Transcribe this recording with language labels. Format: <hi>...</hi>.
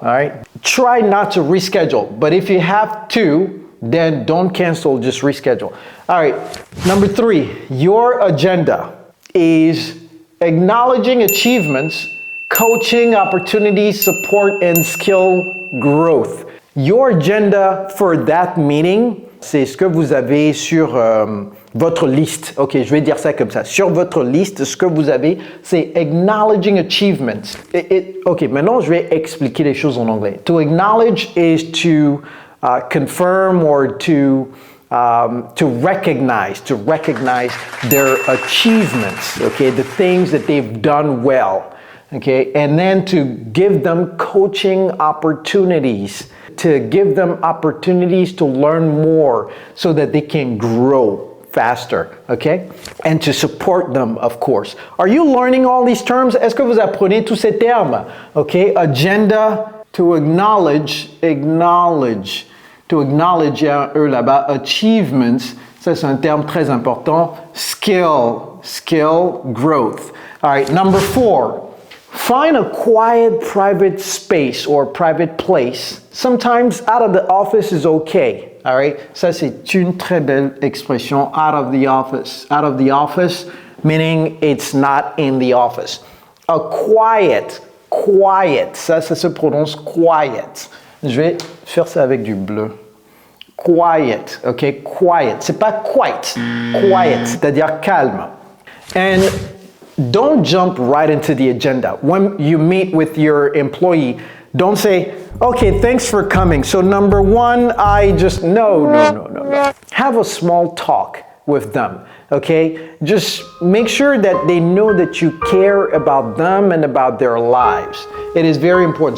<en>All right? Try not to reschedule, but if you have to, then don't cancel, just reschedule. All right, number 3, your agenda is acknowledging achievements, coaching opportunities, support, and skill growth. Your agenda for that meeting,</en> <fr>c'est ce que vous avez sur votre liste. Ok, je vais dire ça comme ça. Sur votre liste, ce que vous avez, c'est</fr> <en>acknowledging achievements.</en> <fr>Ok, maintenant je vais expliquer les choses en anglais.</fr> <en>To acknowledge is to confirm or to recognize their achievements, okay, the things that they've done well, okay, and then to give them coaching opportunities, to give them opportunities to learn more so that they can grow faster, okay, and to support them, of course. Are you learning all these terms?</en> <fr>Est-ce que vous apprenez tous ces termes? Okay, agenda,</fr> <en>to acknowledge, to acknowledge,</en> <fr>il y a un E là-bas, achievements, ça c'est un terme très important, skill growth.</fr> <en>All right, number 4, find a quiet private space or private place. Sometimes out of the office is okay. All right,</en> <fr>ça c'est une très belle expression,</fr> <en>out of the office. Out of the office, meaning it's not in the office.</en> <fr>A quiet, ça se prononce quiet. Je vais faire ça avec du bleu. Quiet, ok, quiet. C'est pas quite, quiet, c'est-à-dire calme.</fr> <en>And don't jump right into the agenda. When you meet with your employee, don't say, okay, thanks for coming. So number 1, no. Have a small talk with them, okay? Just make sure that they know that you care about them and about their lives. It is very important.</en>